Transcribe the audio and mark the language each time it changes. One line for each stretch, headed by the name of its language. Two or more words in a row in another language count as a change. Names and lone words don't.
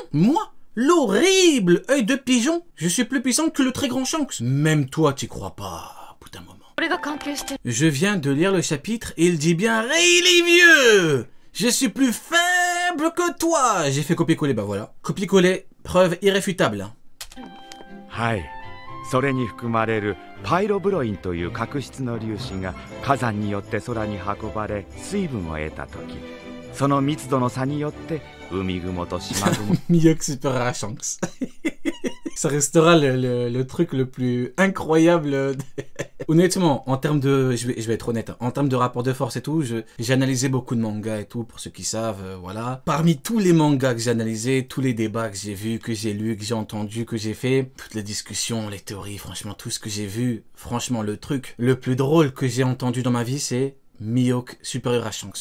French: Moi, l'horrible œil de pigeon, je suis plus puissant que le très grand Shanks. Même toi, t'y crois pas, putain moment. Je viens de lire le chapitre et il dit bien « Rayleigh vieux, je suis plus faible que toi !» J'ai fait copier-coller, bah voilà. Copier-coller, preuve irréfutable.
Japanese: Hai. それに含まれるパイロブロインという角質の粒子が火山によって空に運ばれ水分を得たとき、その密度の差によって海雲と島雲。
French: Mihawk Super Shanks. Ça restera le truc le plus incroyable. Honnêtement, en termes de... Je vais être honnête. En termes de rapport de force et tout, j'ai analysé beaucoup de mangas et tout, pour ceux qui savent, voilà. Parmi tous les mangas que j'ai analysés, tous les débats que j'ai vus, que j'ai lus, que j'ai entendus, que j'ai fait, toutes les discussions, les théories, franchement, tout ce que j'ai vu, franchement, le truc le plus drôle que j'ai entendu dans ma vie, c'est Mihawk supérieur à Shanks.